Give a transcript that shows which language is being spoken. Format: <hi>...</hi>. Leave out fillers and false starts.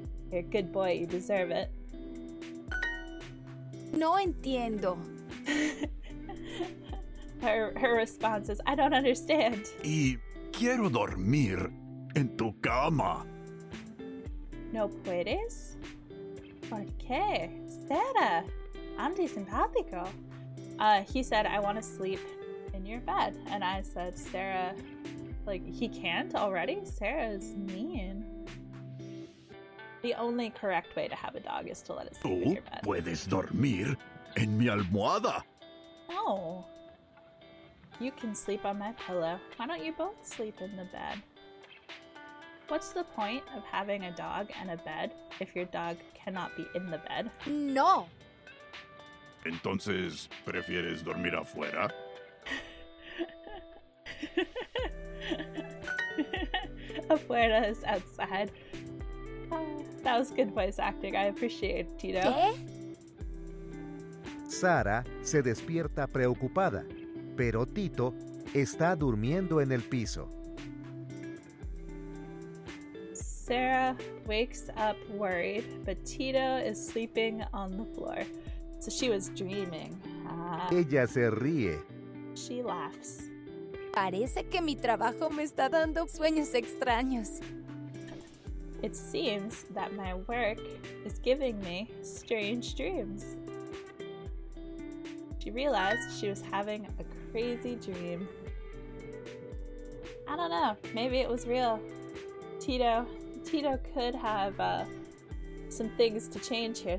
<en>You're a good boy, you deserve it.</en> <es>No entiendo.</es> <en>Her response is, I don't understand.</en> <es>Y quiero dormir en tu cama. ¿No puedes? ¿Por qué? Sarah, anti-simpático.</es> <en>He said, I want to sleep in your bed. And I said, Sarah, like, he can't already? Sarah is mean. The only correct way to have a dog is to let it sleep in</en> <es>Tú</es> <en>your bed.</en> <es>puedes dormir en mi almohada.</es> <en>No. You can sleep on my pillow. Why don't you both sleep in the bed? What's the point of having a dog and a bed if your dog cannot be in the bed?</en> <es>No. Entonces, ¿prefieres dormir afuera?</es> <en>Afuera is outside. That was good voice acting. I appreciate it, Tito.</en> <es>¿Qué? Sara se despierta preocupada, pero Tito está durmiendo en el piso.</es> <en>Sarah wakes up worried, but Tito is sleeping on the floor. So she was dreaming.</en> <es>Ella se ríe.</es> <en>She laughs.</en> <es>Parece que mi trabajo me está dando sueños extraños.</es> <en>It seems that my work is giving me strange dreams. She realized she was having a crazy dream. I don't know, maybe it was real. Tito could have some things to change here.</en>